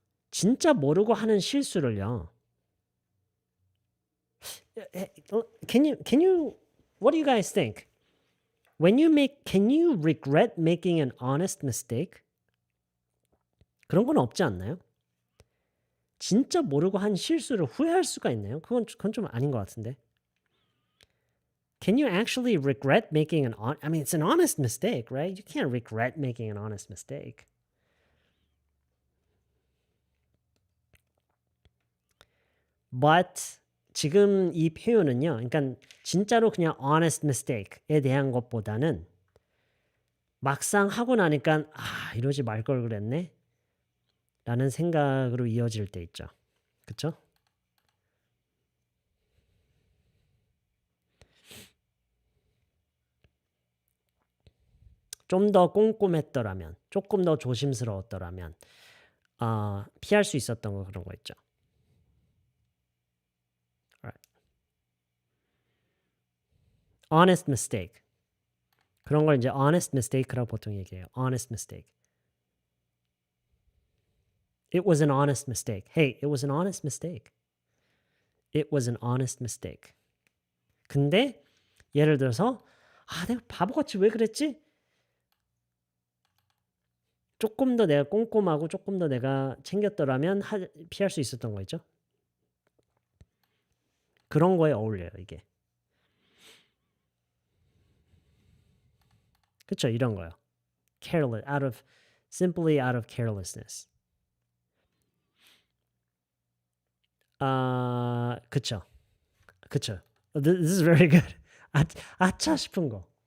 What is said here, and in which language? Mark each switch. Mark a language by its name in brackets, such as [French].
[Korean] 진짜 모르고 하는 실수를요. [English] Can you what do you guys think? Can you regret making an honest mistake? [Korean] 그런 건 없지 않나요? 진짜 모르고 한 실수를 후회할 수가 있나요? 그건 좀 아닌 것 같은데. [English] Can you actually regret making it's an honest mistake, right? You can't regret making an honest mistake. [Korean] But 지금 이 표현은요. 그러니까 진짜로 그냥 honest mistake에 대한 것보다는 막상 하고 나니까 이러지 말 걸 그랬네. 라는 생각으로 이어질 때 있죠. 그렇죠? 좀 더 꼼꼼했더라면, 조금 더 조심스러웠더라면 피할 수 있었던 거 그런 거 있죠. [English] Alright. [Korean] Honest mistake. 그런 걸 이제 honest mistake라고 보통 얘기해요. [English] Honest mistake. It was an honest mistake. Hey, it was an honest mistake. It was an honest mistake. [Korean] 근데 예를 들어서 내가 바보같이 왜 그랬지? 조금 더 내가 꼼꼼하고 조금 더 내가 챙겼더라면 피할 수 있었던 거 있죠? 그런 거에 어울려요, 이게. 그쵸, 이런 거요. [English] Careless, simply out of carelessness. [Korean] 그쵸. This is very good. 아차 싶은 거.